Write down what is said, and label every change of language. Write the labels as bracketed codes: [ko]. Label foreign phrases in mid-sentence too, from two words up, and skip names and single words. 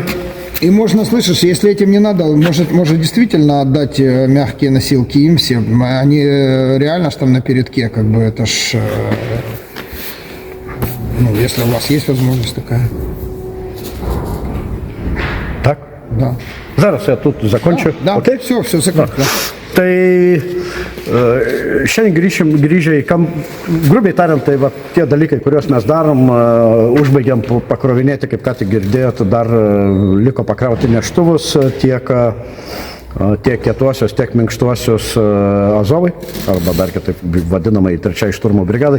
[ru] И можно, слышишь, если этим не надо, может действительно отдать мягкие носилки им всем. Они реально ж там на передке, как бы это ж... Ну, если у вас есть возможность такая. так. Да. Зараз я тут закончу. Да, Окей? все закрыто. Да. [lt] Tai šiandien grįžę į grubiai tariant, tai va, tie dalykai, kuriuos mes darom, užbaigiam pakrovinėti, kaip ką tik girdėjote, dar liko pakrauti neštuvus tiek kietuosios, tiek minkštuosios Azovai, arba dar kitaip vadinamai trečiai šturmo brigadai.